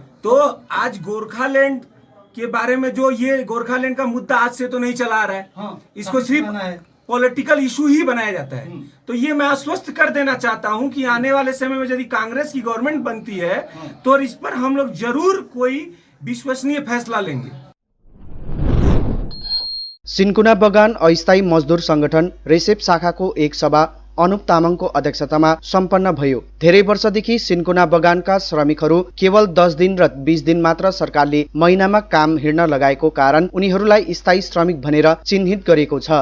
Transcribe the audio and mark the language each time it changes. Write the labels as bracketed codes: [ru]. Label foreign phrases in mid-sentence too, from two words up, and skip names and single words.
[hi] तो आज गोरखालैंड के बारे में जो ये गोरखालैंड का मुद्दा आज से तो नहीं चला आ रहा है। हाँ, इसको सिर्फ [en] political issue [hi] ही बनाया जाता है। तो ये मैं आश्वस्त कर देना चाहता हूं कि आने वाले समय में यदि कांग्रेस की गवर्नमेंट बनती है तो इस पर हम लोग जरूर कोई विश्वसनीय फैसला लेंगे। [ne] सिन्कोना बगान अस्थायी मजदुर संगठन रेसेप शाखाको एक सभा अनुप तामाङको अध्यक्षतामा सम्पन्न भयो। धेरै वर्षदेखि सिन्कोना बगानका श्रमिकहरू केवल 10 दिन र 20 दिन मात्र सरकारले महिनामा काम हिँड्न लगाएको कारण उनीहरूलाई स्थायी श्रमिक भनेर चिन्हित गरेको छ।